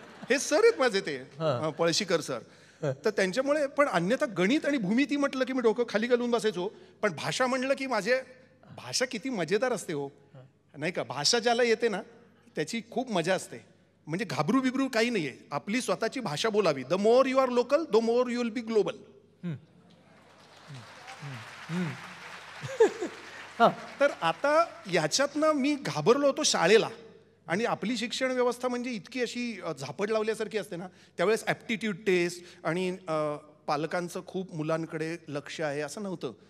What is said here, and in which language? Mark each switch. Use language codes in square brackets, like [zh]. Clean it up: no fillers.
[mr] हे सर आहेत माझे ते पळशीकर सर. तर त्यांच्यामुळे. पण अन्यथा गणित आणि भूमिती म्हटलं की मी डोकं खाली घालून बसायचो. पण भाषा म्हटलं की माझे भाषा किती मजेदार असते हो, नाही का. भाषा ज्याला येते ना त्याची खूप मजा असते. म्हणजे घाबरू बिबरू काही नाहीये. आपली स्वतःची भाषा बोलावी. [en] The more you are local the more you will be global. [mr] तर आता याच्यातनं मी घाबरलो होतो शाळेला. आणि आपली शिक्षण व्यवस्था म्हणजे इतकी अशी झापड लावल्यासारखी असते ना. त्यावेळेस ॲप्टिट्यूड टेस्ट आणि पालकांचं खूप मुलांकडे लक्ष आहे असं नव्हतं.